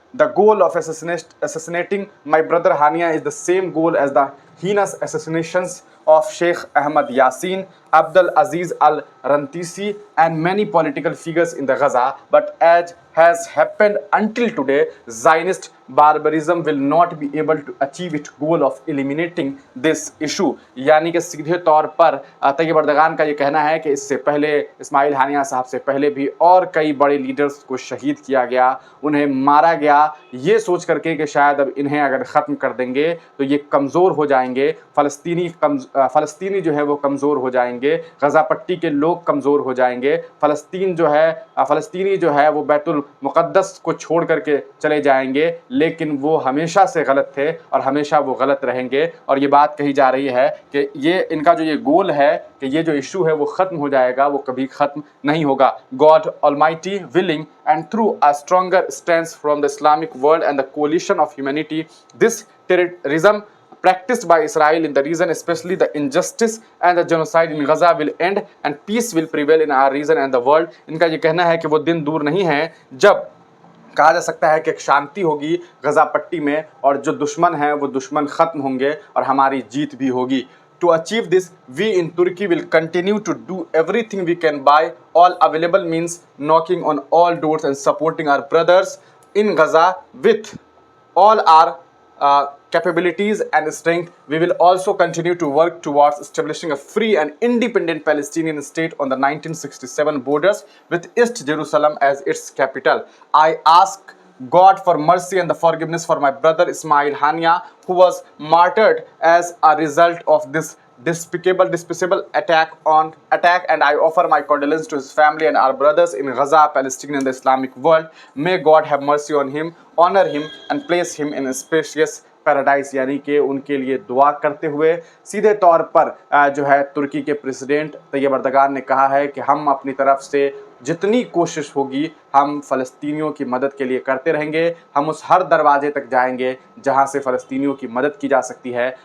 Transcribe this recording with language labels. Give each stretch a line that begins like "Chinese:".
English: The goal of assassinating my brother Hania is the same goal as the heinous assassinations of Sheikh Ahmad Yassin, Abdul Aziz al-Rantisi, and many political figures in the Gaza. But as has happened until today, Zionist barbarism will not be able to achieve its goal of eliminating this issue.
Hindi: यानी कि सीधे तौर पर तैयब अर्दगान का ये कहना है कि इससे पहले इस्माइल हानिया साहब से पहले भी और कई बड़े लीडर्स को शहीद किया गया, उन्हें मारा गया, ये सोच करके कि शायद अब इन्हें अगर ख़त्म कर देंगे तो ये कमज़ोर हो जाएंगे, फ़लस्तीनी जो है वो कमज़ोर हो जाएंगे, गज़ा पट्टी के लोग कमज़ोर हो जाएंगे, फ़लस्तीनी जो है वो बैतुल मुक़द्दस को छोड़ करके चले जाएंगे, लेकिन वो हमेशा से गलत थे और हमेशा वो गलत रहेंगे। और ये बात कही जा रही है कि ये इनका जो ये गोल है कि ये जो इशू है वो ख़त्म हो जाएगा, वो कभी ख़त्म नहीं होगा।
English: God Almighty willing and through a stronger stance from the Islamic world and the coalition of humanity, this terrorism practiced by Israel in the region, especially the injustice and the genocide in Gaza, will end and peace will prevail in our region and the world.
Hindi: इनका ये कहना है कि वो दिन दूर नहीं है जब कहा जा सकता है कि एक शांति होगी गज़ा पट्टी में और जो दुश्मन हैं वो दुश्मन ख़त्म होंगे और हमारी जीत भी होगी।
English: To achieve this, we in Turkey will continue to do everything we can by all available means, knocking on all doors and supporting our brothers in Gaza with all our capabilities and strength. We will also continue to work towards establishing a free and independent Palestinian state on the 1967 borders with East Jerusalem as its capital. I ask God for mercy and the forgiveness for my brother Ismail Hania, who was martyred as a result of this despicable attack, and I offer my condolences to his family and our brothers in Gaza, Palestine and the Islamic world. May God have mercy on him, honor him and place him in a spacious paradise.
Hindi: यानी कि उनके लिए दुआ करते हुए सीधे तौर पर जो है तुर्की के प्रेसिडेंट तैयब अर्दगान ने कहा है कि हम अपनी तरफ से जितनी कोशिश होगी हम फ़लस्तीनियों की मदद के लिए करते रहेंगे। हम उस हर दरवाजे तक जाएंगे जहां से फ़लस्तीनियों की मदद की जा सकती है।